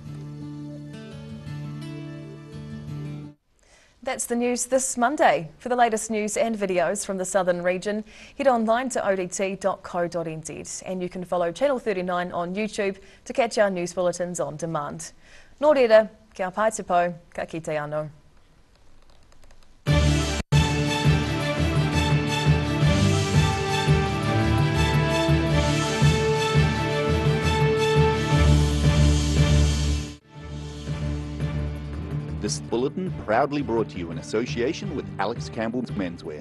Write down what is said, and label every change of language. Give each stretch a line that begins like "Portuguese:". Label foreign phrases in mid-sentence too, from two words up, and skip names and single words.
English: That's the news this Monday. For the latest news and videos from the southern region, head online to odt.co.nz and you can follow Channel 39 on YouTube to catch our news bulletins on demand.
Māori: Nō reira, kia pai te pou, ka kite anō.
English: This bulletin proudly brought to you in association with Alex Campbell's Menswear.